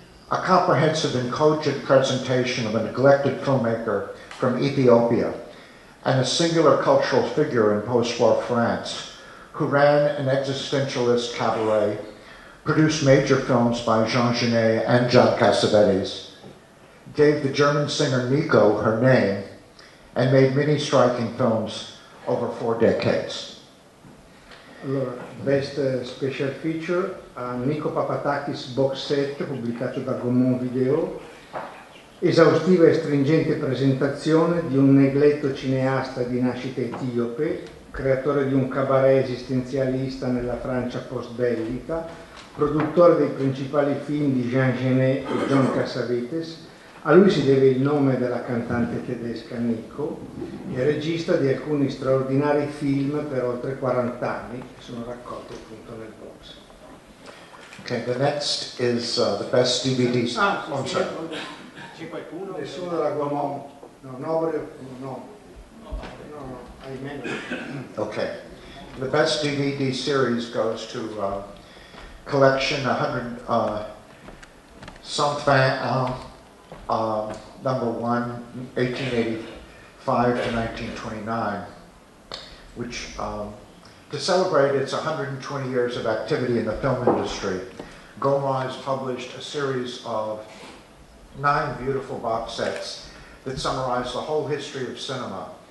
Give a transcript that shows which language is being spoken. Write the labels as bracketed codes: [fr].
[en] A comprehensive and cogent presentation of a neglected filmmaker from Ethiopia and a singular cultural figure in post-war France who ran an existentialist cabaret, produced major films by Jean Genet and John Cassavetes, gave the German singer Nico her name, and made many striking films over 4 decades. [it] Allora, Best Special Feature, Nico Papadakis box set pubblicato da Gaumont Video, esaustiva e stringente presentazione di un negletto cineasta di nascita etiope, creatore di un cabaret esistenzialista nella Francia post-bellica, produttore dei principali film di Jean Genet e John Cassavetes. A lui si deve il nome della cantante tedesca Nico, e regista di alcuni straordinari film per oltre 40 anni, che sono raccolti appunto nel box. [en] Okay, the next is the best DVD. I'm sorry. [it] C'è qualcuno? Nessuno della Gaumont. No, no, ahimè. [en] Okay. The best DVD series goes to collection 100 Sans Fin number 1, 1885 to 1929, which to celebrate its 120 years of activity in the film industry, Gaumont has published a series of 9 beautiful box sets that summarize the whole history of cinema.